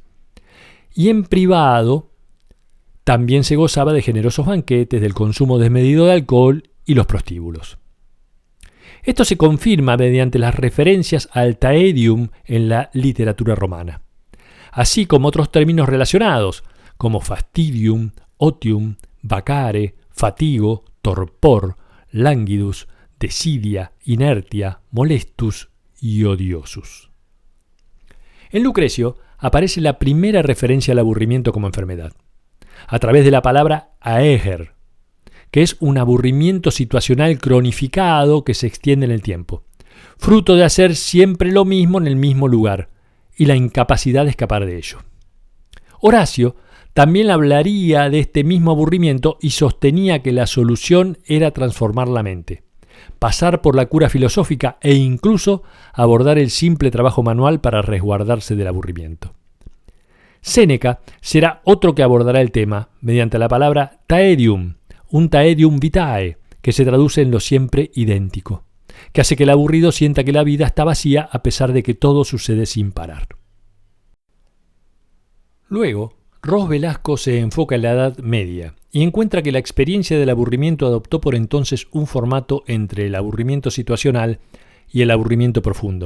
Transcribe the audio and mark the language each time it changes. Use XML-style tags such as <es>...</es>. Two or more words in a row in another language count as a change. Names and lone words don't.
<es>Y en privado también se gozaba de generosos banquetes, del consumo desmedido de alcohol y los prostíbulos. Esto se confirma mediante las referencias al taedium en la literatura romana, así como otros términos relacionados, como</es> <la>fastidium, otium, vacare, fatigo, torpor, languidus, desidia, inertia, molestus</la> <es>y odiosus. En Lucrecio aparece la primera referencia al aburrimiento como enfermedad, a través de la palabra aeger, que es un aburrimiento situacional cronificado que se extiende en el tiempo, fruto de hacer siempre lo mismo en el mismo lugar y la incapacidad de escapar de ello. Horacio también hablaría de este mismo aburrimiento y sostenía que la solución era transformar la mente, pasar por la cura filosófica e incluso abordar el simple trabajo manual para resguardarse del aburrimiento. Séneca será otro que abordará el tema mediante la palabra taedium, un</es> <la>taedium vitae,</la> <es>que se traduce en lo siempre idéntico, que hace que el aburrido sienta que la vida está vacía a pesar de que todo sucede sin parar. Luego, Ros Velasco se enfoca en la Edad Media y encuentra que la experiencia del aburrimiento adoptó por entonces un formato entre el aburrimiento situacional y el aburrimiento profundo.</es>